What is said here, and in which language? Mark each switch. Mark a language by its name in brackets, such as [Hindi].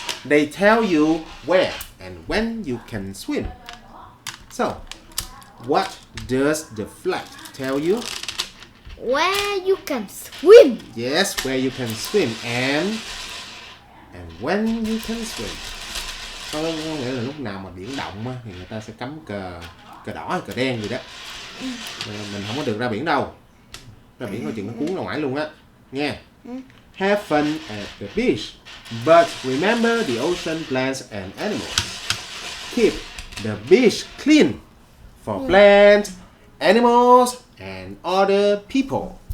[English] They tell you where and when you can swim. So, what does the flag tell you? Where you can swim. Yes, where you can swim and when you can swim. [Vietnamese] Có nghĩa là lúc nào mà biển động á, thì người ta sẽ cắm cờ đỏ hay cờ đen gì đó. Mình không có được ra biển đâu. Ra biển coi chừng nó cuốn ra ngoài luôn á. Nghe. [English] Have fun at the beach, but remember the ocean plants and animals. Keep the beach clean for plants, animals, and other people.